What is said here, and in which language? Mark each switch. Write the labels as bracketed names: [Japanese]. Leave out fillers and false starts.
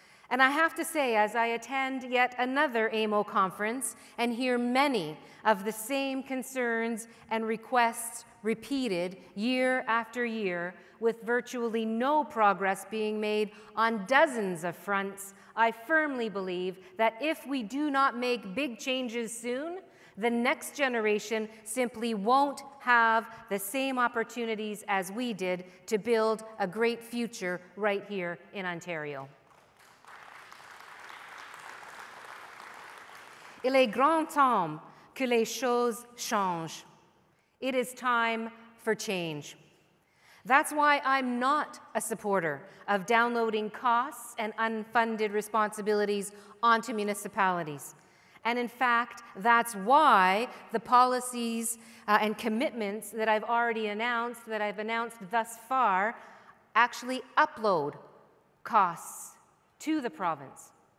[English] And I have to say, as I attend yet another AMO conference and hear many of the same concerns and requests repeated year after year, with virtually no progress being made on dozens of fronts, I firmly believe that if we do not make big changes soon, the next generation simply won't have the same opportunities as we did to build a great future right here in Ontario. [French] Il est grand temps que les choses changent. [English] It is time for change. That's why I'm not a supporter of downloading costs and unfunded responsibilities onto municipalities. And in fact, that's why the policies and commitments that I've already announced, that I've announced thus far, actually upload costs to the province.